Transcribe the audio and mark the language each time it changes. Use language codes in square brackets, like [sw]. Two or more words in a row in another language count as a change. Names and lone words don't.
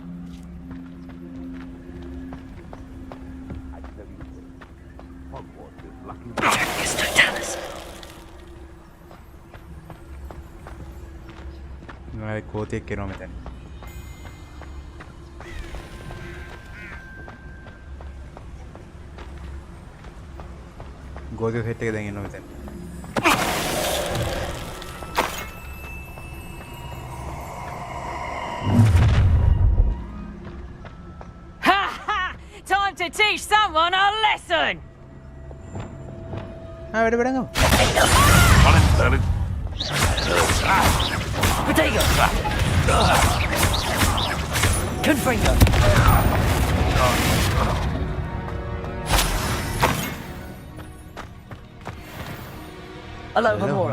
[en] It's Totalis. [si] මම කෝතියක් කරනවා මෙතන. ගෝතිය සෙට් එක දැන් එනවා මෙතන. [en] Time to teach someone a lesson! [si] වැඩ පටන් ගමු. [en] Potato. Confringo. Aloha Mora.